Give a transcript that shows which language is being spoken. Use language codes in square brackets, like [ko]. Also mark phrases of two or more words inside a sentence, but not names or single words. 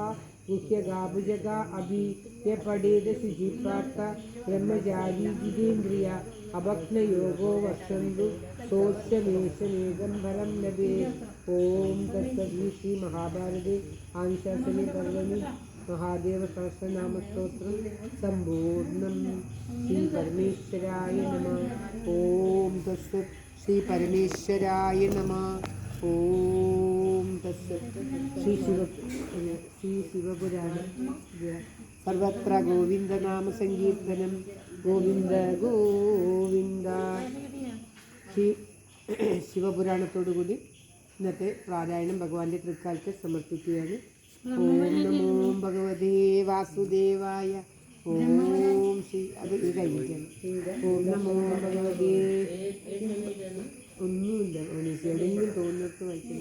[sa] गुह्यगाभुजगा अभि ये पडेद शुचिप्रार्थ ब्रह्मचारी जितेन्द्रिय अभक्नयोगो वर्षन्तु सोऽस्यमेषमेकं फलं लभेत् ॐ तत्सत् श्रीमहाभारते आनुशासने पर्वणि महादेवसहस्रनामस्तोत्रं सम्पूर्णं श्रीपरमेश्वराय नमः ॐ तत्सत् श्रीपरमेश्वराय नमः ॐ तत्सत् श्रीशिवपुराण सर्वत्र गोविन्दनामसङ्कीर्तनं गोविन्द गोविन्द [ml] ശിവപുരാണത്തോടുകൂടി ഇന്നത്തെ പാരായണം ഭഗവാന്റെ തൃക്കാലത്ത് സമർപ്പിക്കുകയാണ്. [sa] ഓം നമോ ഭഗവതേ വാസുദേവായ ഓം ശ്രീ [ml] അത് ഇത് കഴിഞ്ഞിട്ടാണ്. [sa] ഓം നമോ ഭഗവതേ [ml] ഒന്നുമില്ല മനസ്സിൽ എവിടെയെങ്കിലും തോന്നിട്ട് വായിക്കില്ല.